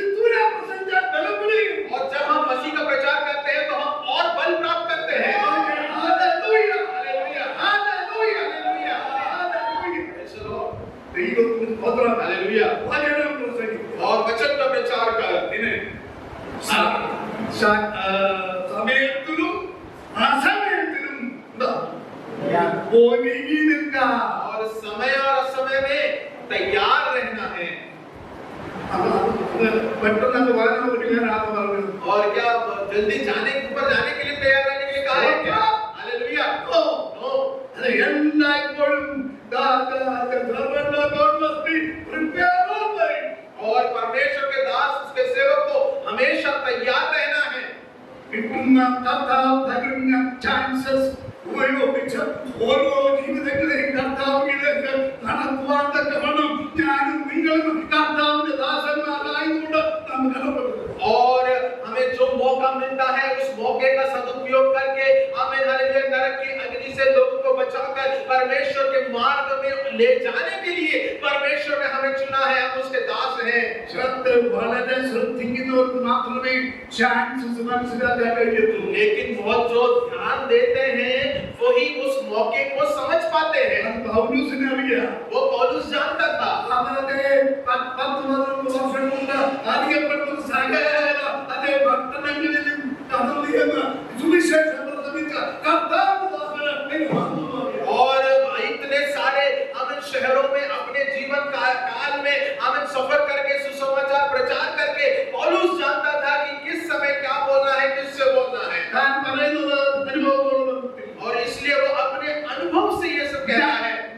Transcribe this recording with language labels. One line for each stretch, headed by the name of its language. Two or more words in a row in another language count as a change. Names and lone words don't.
Hindi: और जब हम मसीह का प्रचार करते हैं तो हम और बल प्राप्त करते हैं। हालेलुया। हालेलुया। हालेलुया। हालेलुया। और वचन का प्रचार कर।
Malayalam: സമയത്തിലും അസമയത്തിലും ഒരുങ്ങി നിൽക്കാം.
Hindi: और समय और असमय में तैयार रहना है।
Malayalam: പെട്ടെന്ന് അത് വളരെ ഒരുങ്ങാനാണ് പറഞ്ഞത്.
Hindi: और क्या जल्दी जाने ऊपर जाने के लिए तैयार रहने के लिए कहा है क्या? हालेलुया। नो
Malayalam: അത് എല്ലായ്പ്പോഴും
Hindi: और परमेश्वर के दास उसके सेवक को हमेशा तैयार रहना है।
Malayalam: കിട്ടുന്ന കർത്താവ് തരുന്ന ചാൻസസ് ഉപയോഗിച്ച് ഓരോ ജീവിതങ്ങളെയും കർത്താവിലേക്ക് നടത്തുവാൻ തക്കവണ്ണം ഞാനും നിങ്ങളും കർത്താവിന്റെ ദാസന്മാരായതുകൊണ്ട് നാം കടപ്പെടുന്നു.
Hindi: और हमें जो मौका मिलता है उस मौके का सदुपयोग करके हमें हालेलुया नरक की अग्नि से लोगों को बचाकर परमेश्वर के मार्ग में ले जाने के लिए परमेश्वर ने हमें चुना है। हम उसके दास हैं।
Malayalam: വളരെ ശ്രദ്ധിക്കുന്നവർക്ക് മാത്രമേ ചാൻസസ് മനസ്സിലാക്കാൻ കഴിയത്തുള്ളൂ.
Hindi: लेकिन बहुत जो ध्यान देते हैं वही उस मौके को समझ पाते हैं।
Malayalam: പൗലോസിനെ അറിയാം.
Hindi: वो पौलुस जानता था।
Malayalam: അവരുടെ 10-12 വർഷം കൊണ്ട് അറിയപ്പെട്ട സകല അതേ പട്ടണങ്ങളിലും കടന്നുചെന്ന് സുവിശേഷം പ്രസംഗിച്ച കർത്താവിന്റെ
Hindi: और इतने सारे हम शहरों में अपने जीवन काल में हम सफर करके सुसमाचार प्रचार करके पौलुस जानता था कि किस समय क्या बोलना है, किससे बोलना है। और इसलिए वो अपने अनुभव से ये सब कहता है।